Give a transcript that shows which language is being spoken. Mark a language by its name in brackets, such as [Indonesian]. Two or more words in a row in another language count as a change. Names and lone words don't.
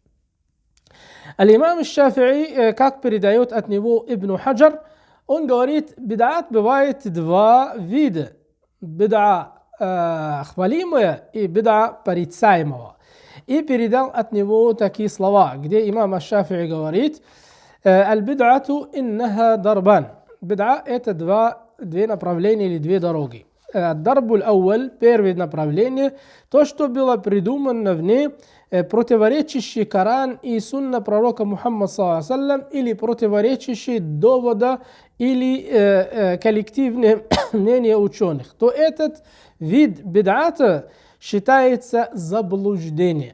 [Russian] Аль-имам Аш-Шафи'и, как передает от него Ибн Хаджар, он говорит, бид'ат бывает два вида. Бид'a хвалимая и бид'a порицаемого. И передал от него такие слова, где имам Аш-Шафи'и говорит, [Arabic] البدعة إنها ضربان. [Russian] Бид'a это две направления или две дороги. [Arabic] الضرب الأول, [Russian] первое направление, то, что было придумано в ней, противоречащий Коран и сунна пророка Мухаммада ﷺ, или противоречащий довода или коллективное мнение ученых, то этот вид бид'ата считается заблуждением.